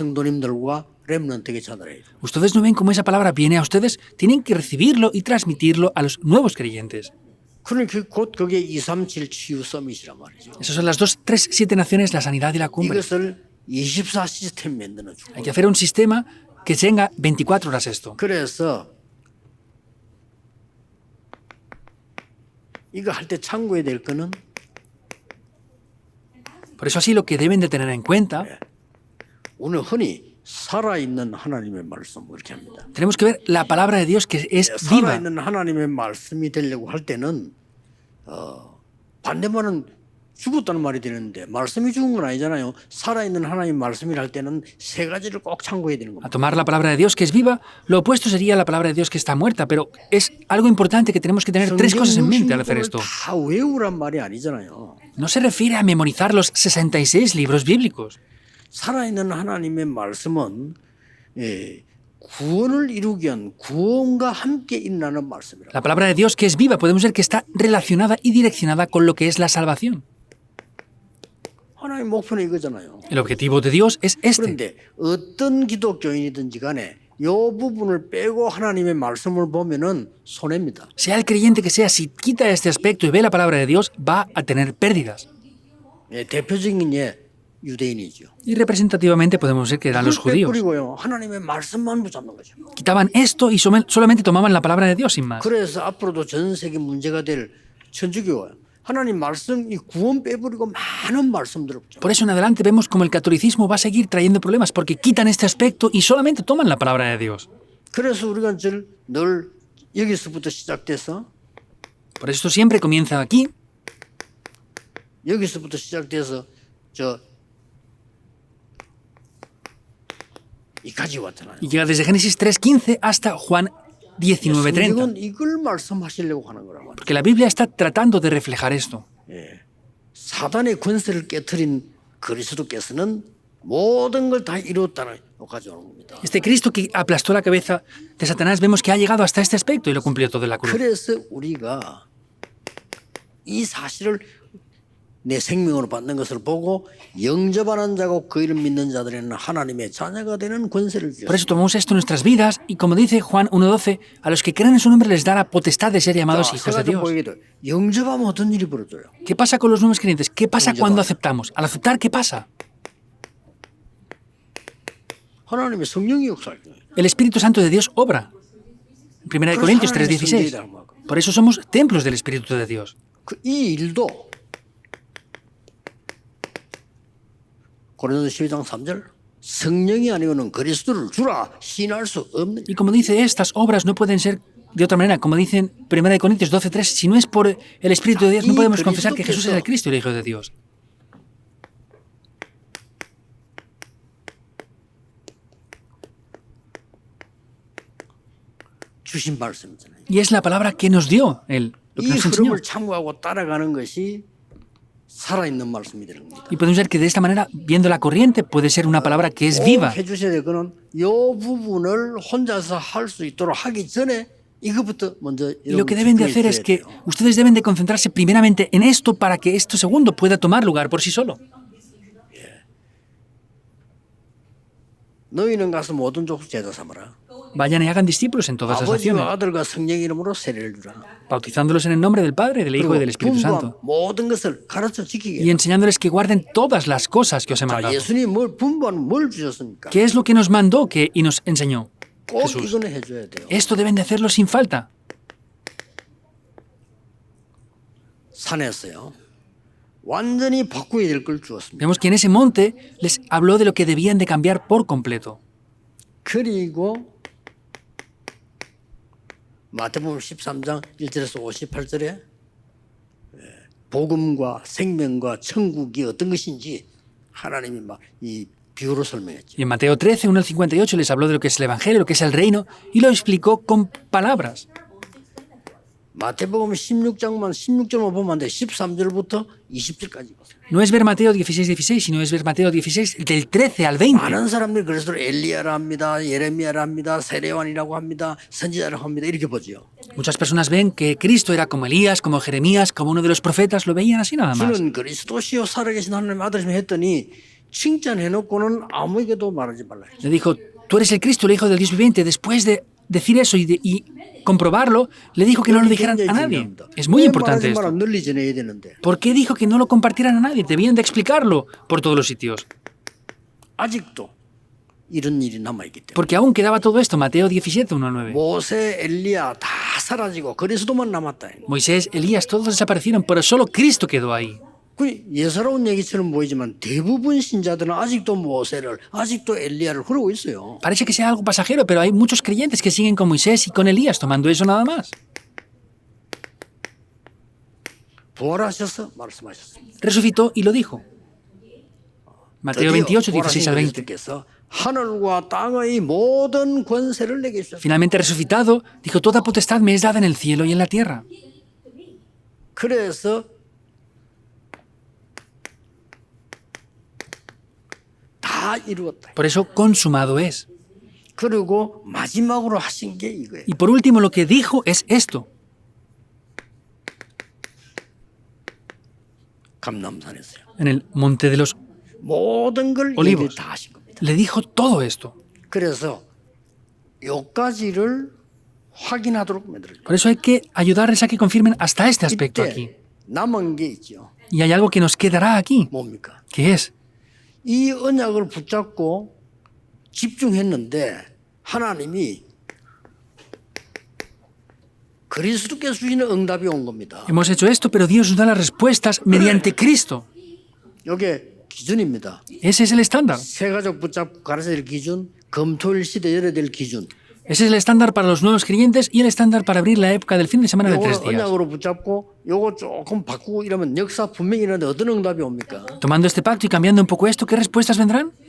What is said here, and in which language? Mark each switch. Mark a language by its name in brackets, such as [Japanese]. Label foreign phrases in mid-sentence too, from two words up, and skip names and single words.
[Korean] 이거를 성도님들과 렘넌트에게 전달해야 돼요. [Spanish] Ustedes no ven cómo esa palabra viene a ustedes, tienen que recibirlo y transmitirlo a los nuevos creyentes. [Korean] 그러니까 곧 그게 237 치유 서밋이란 말이죠. [Spanish] Esas son las 2, 3, 7 naciones, la sanidad y la cumbre. [Korean] 이것을 24 시스템 만들어 주고. [Spanish] Hay que hacer un sistema que tenga 24 horas esto. [Korean] 그래서 이거 할 때 참고해야 될 거는 [Spanish] Por eso así lo que deben de tener en cuenta, [Korean] 오늘 흔히 살아있는 하나님의 말씀 이렇게 합니다. [Spanish] tenemos que ver la palabra de Dios que es viva. [Korean] 살아있는 하나님의 말씀이 되려고 할 때는 반대말은 죽었다는 말이 되는데 말씀이 죽은 건 아니잖아요. 살아있는 하나님 말씀이라 할 때는 세 가지를 꼭 참고해야 되는 [Spanish] A [Korean] 겁니다. [Spanish] tomar la palabra de Dios que es viva, lo opuesto sería la palabra de Dios que está muerta, pero es algo importante que tenemos que tener tres cosas en mente al hacer esto. [Korean] 다 외우란 말이 아니잖아요. [Spanish] No se refiere a memorizar los 66 libros bíblicos. [Korean] 살아있는 하나님의 말씀은 구원을 이루기 위한 구원과 함께 일어나는 말씀이라. [Spanish] La palabra de Dios que es viva podemos ver que está relacionada y direccionada con lo que es la salvación. [Korean] 하나님 목표는 이거잖아요. [Spanish] El objetivo de Dios es este. [Korean] 그런데 어떤 기독교인이든지 간에 이 부분을 빼고 하나님의 말씀을 보면은 손해입니다. [Spanish] Sea el creyente que sea, si quita este aspecto y ve la palabra de Dios, va a tener pérdidas. [Korean] 대표적인 예 유대인이죠. [Spanish] Y representativamente podemos ver que eran los judíos. [Korean] 그리고요 하나님의 말씀만 붙잡는 거죠. [Spanish] Quitaban esto y solamente tomaban la palabra de Dios sin más. [Korean] 그래서 앞으로도 전 세계 문제가 될 천주교가 하나님 말씀 이 구원 빼버리고 많은 말씀들을 붙잡는. [Spanish] Por eso en adelante vemos como el catolicismo va a seguir trayendo problemas porque quitan este aspecto y solamente toman la palabra de Dios. [Korean] 그래서 우리가 늘 여기서부터 시작돼서 [Spanish] Por eso siempre comienza aquí [Korean] 여기서부터 시작돼서 이까지 왔잖아요. [Spanish] y llega desde Génesis 3:15 hasta Juan 19:30. [Korean] 성경은 이걸 말씀하시려고 하는 거란 말이에요. [Spanish] Porque la Biblia está tratando de reflejar esto. [Korean] 사단의 권세를 깨트린 그리스도께서는 모든 걸 다 이뤘다는 거 가져오는 겁니다. [Spanish] Este Cristo que aplastó la cabeza de Satanás vemos que ha llegado hasta este aspecto y lo cumplió todo en la cruz. [Korean] 그래서 우리가 이 사실을 내 생명으로 받는 것을 보고 영접하는 자고 그 이름 믿는 자들에는 하나님의 자녀가 되는 권세를 주셨습니다. [Spanish] Por eso tomamos esto en nuestras vidas y como dice Juan 1:12, a los que creen en su nombre les da la potestad de ser llamados hijos de Dios. [Korean] 영접하면 어떤 일이 벌어져요? [Spanish] ¿Qué pasa con los nuevos creyentes? ¿Qué pasa cuando aceptamos? Al aceptar, ¿qué pasa? [Korean] 하나님의 성령이 역사할 거예요. [Spanish] El Espíritu Santo de Dios obra. En 1 Corintios 3:16. Por eso somos templos del Espíritu de Dios. [Korean] 이 일도 고린도서 12장 3절 성령이 아니고는 그리스도를 주라 신할 수 없는. [Spanish] Y como dice, estas obras no pueden ser de otra manera. Como dicen 1 Corintios 12:3, si no es por el Espíritu de Dios, no podemos confesar que Jesús es el Cristo, el Hijo de Dios. [Korean] 주신 말씀이잖아요. [Spanish] Y es la palabra que nos dio Él, lo que [Korean] 이 [Spanish] nos enseñó. [Korean] 흐름을 참고하고 따라가는 것이 살아있는 말씀이 되는 겁니다. [Spanish] Y podemos ver que de esta manera, viendo la corriente, puede ser una palabra que es [Korean] 꼭 [Spanish] viva. [Korean] 해주셔야 될 거는 이 부분을 혼자서 할 수 있도록 하기 전에 이것부터 먼저 [Spanish] Y lo que deben de hacer es que ustedes deben de concentrarse primeramente en esto para que esto segundo pueda tomar lugar por sí solo. [Korean] 너희는 가서 모든 족속 제자 삼아라. [Spanish] Vayan y hagan discípulos en todas las naciones, [Korean] 아버지와 아들과 성령 이름으로 세례를 주라. [Spanish] bautizándolos en el nombre del Padre, del Hijo y del Espíritu Santo, [Korean] 모든 것을 가르쳐 지키게. [Spanish] y enseñándoles que guarden todas las cosas que os he [Korean] 자, [Spanish] mandado. [Korean] 예수님이 뭘 주셨습니까? [Spanish] ¿Qué es lo que nos mandó y nos enseñó? [Korean] 꼭 [Spanish] Jesús. [Korean] 이거는 해줘야 돼요. [Spanish] Esto deben de hacerlo sin falta. [Korean] 산에서요. 완전히 바꾸어야 될 걸 주었습니다. [Spanish] Vemos que en ese monte les habló de lo que debían de cambiar por completo. [Korean] 그리고 마태복음 13장 1절에서 58절에 복음과 생명과 천국이 어떤 것인지 하나님이 막 이 비유로 설명했죠. [Spanish] Y en Mateo 13, 1 al 58 les habló de lo que es el Evangelio, lo que es el reino, y lo explicó con palabras. [Korean] 마태복음 16절만 보면 안 돼. 13절부터 20절까지 보세요. [Spanish] No es ver Mateo 16, sino es ver Mateo 16 del 13 al 20. [Korean] 많은 사람들이 그래서 엘리야라 합니다. 예레미야라 합니다. 세례요한이라고 합니다. 선지자라고 합니다. 이렇게 보죠. [Spanish] Muchas personas ven que Cristo era como Elías, como Jeremías, como uno de los profetas, lo veían así nada más. [Korean] 주는 그리스도시요 살아계신 하나님의 아들이시면 했더니 칭찬해놓고는 아무에게도 말하지 말라. [Spanish] Le dijo, tú tú eres el Cristo, el Hijo del Dios viviente, después de decir eso y comprobarlo, le dijo que no lo dijeran a nadie. Es muy importante esto. ¿Por qué dijo que no lo compartieran a nadie? Debían de explicarlo por todos los sitios. [Korean] 아직도 이런 일이 남아있기 때문에. [Spanish] Porque aún quedaba todo esto, Mateo 17, 1 al 9. [Korean] 모세, 엘리야 다 사라지고 그리스도만 남았다. [Spanish] Moisés, Elías, todos desaparecieron, pero solo Cristo quedó ahí. [Korean] 그 예사로운 얘기처럼 보이지만 대부분 신자들은 아직도 모세를, 아직도 엘리야를 흐르고 있어요. [Spanish] Parece que sea algo pasajero, pero hay muchos creyentes que siguen con Moisés y con Elías, tomando eso nada más. [Korean] 부활하셔서 말씀하셨습니다. [Spanish] Resucitó y lo dijo. Mateo 28, 16 al 20. [Korean] 그리스도께서 하늘과 땅의 모든 권세를 내게 주셨습니다. [Spanish] Finalmente resucitado, dijo, toda potestad me es dada en el cielo y en la tierra. [Korean] 그래서 다 이루었다. [Spanish] Por eso, consumado es. [Korean] 그리고 마지막으로 하신 게 이거예요. [Spanish] Y por último, lo que dijo es esto. [Korean] 감람산에서요. [Spanish] En el monte de los [Korean] 모든 걸 [Spanish] Olivos. [Korean] 얘기 다 하신 겁니다. [Spanish] le dijo todo esto. [Korean] 그래서 여기까지를 확인하도록 만들어요. [Spanish] Por eso hay que ayudarles a que confirmen hasta este aspecto aquí. [Korean] 이때 남은 게 있죠. [Spanish] Y hay algo que nos quedará aquí, [Korean] 뭡니까? [Spanish] que es, [Korean] 이 언약을 붙잡고 집중했는데 하나님이 그리스도께서 주시는 응답이 온 겁니다. [Spanish] hemos hecho esto, pero Dios nos da las respuestas mediante Cristo. [Korean] 이게 기준입니다. [Spanish] Ese es el estándar. [Korean] 새가족 붙잡고 가르쳐야 될 기준, 금토일 시대 열어야 될 기준. [Spanish] Ese es el estándar para los nuevos creyentes y el estándar para abrir la época del fin de semana de 3 [Korean] 요거 [Spanish] días. [Korean] 언약으로 붙잡고 요거 조금 바꾸고 이러면 역사 분명히 일어나는데 어떤 응답이 옵니까? [Spanish] Tomando este pacto y cambiando un poco esto, ¿qué respuestas vendrán?